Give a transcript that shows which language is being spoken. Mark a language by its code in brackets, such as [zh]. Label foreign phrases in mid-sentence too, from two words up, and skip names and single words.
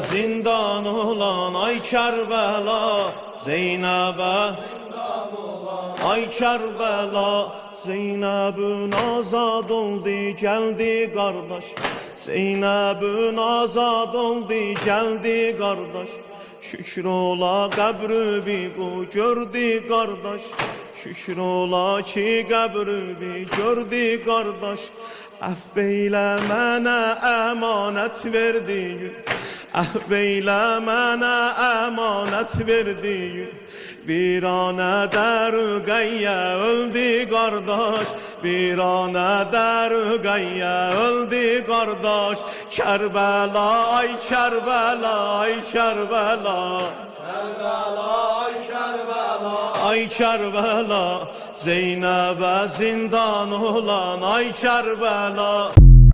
[tr] Zindan olan ay Kerbela. Zeynep'e ay Kerbela. Zeynep'ün azad oldu geldi kardeş. Zeynep'ün azad oldu geldi kardeş. [az] Şükür ola qəbri bir gördü kardeş. Şükür ola ki qəbri bir gördü kardeş. Əffeylə mənə əmanət verdiyin. Əffeylə mənə əmanət verdiyin. Viranədə Ruqayya öldü qardaş. Viranədə Ruqayya öldü qardaş. Kerbela ay Kerbela ay Kerbela. Kerbela ay Kerbela. Ay Kerbela. [tr] Zeynep'e zindan olan ay Kerbela.